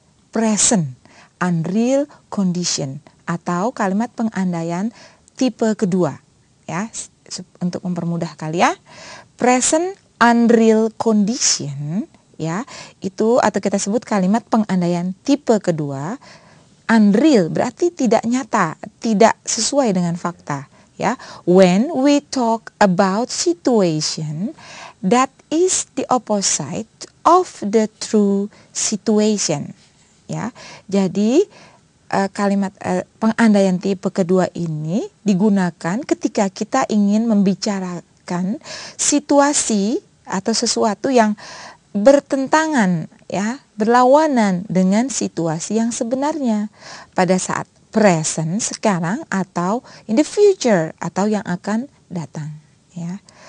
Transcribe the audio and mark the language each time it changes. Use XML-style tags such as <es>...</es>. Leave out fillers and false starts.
<id>Present unreal condition atau kalimat pengandaian tipe kedua ya, untuk mempermudah kalian. Present unreal condition ya, itu atau kita sebut kalimat pengandaian tipe kedua. Unreal berarti tidak nyata, tidak sesuai dengan fakta ya.</id> <en>When we talk about situation that is the opposite of the true situation.</en> <id>Ya, jadi kalimat pengandaian tipe kedua ini digunakan ketika kita ingin membicarakan situasi atau sesuatu yang bertentangan, ya, berlawanan dengan situasi yang sebenarnya pada saat present sekarang atau</id> <en>in the future</en> <id>atau yang akan datang, ya.</id>